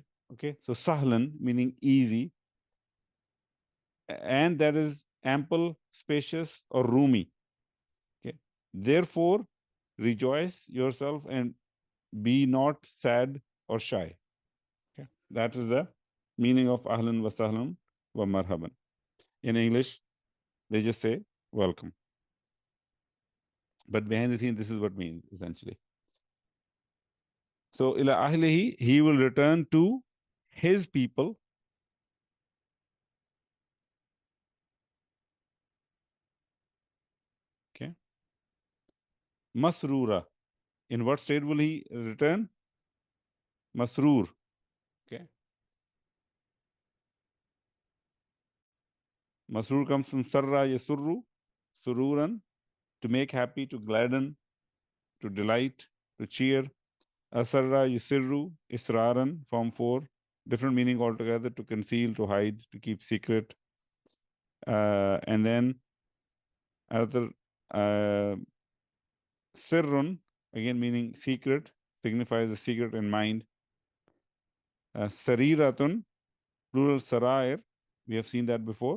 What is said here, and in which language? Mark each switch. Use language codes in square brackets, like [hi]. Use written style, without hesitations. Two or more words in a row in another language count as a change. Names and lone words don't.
[en] Okay, so sahlan meaning easy, and that is ample, spacious, or roomy. Okay, therefore rejoice yourself and be not sad or shy. Okay, that is the meaning of [ar] أهلا وسهلا ومرحبا. [en] In English, they just say welcome. But behind the scenes, this is what it means essentially. So [ar] إلى أهله, [en] he will return to his people. Okay. Masrura. In what state will he return? Masroor. Okay. Masroor comes from [ar] سر يسر سرورا, [en] to make happy, to gladden, to delight, to cheer. [ar] أسر يسر إسرارا, [en] form 4. Different meaning altogether: to conceal, to hide, to keep secret. And then another sirrun, again meaning secret, signifies the secret in mind. Sariratun, plural sarair, we have seen that before.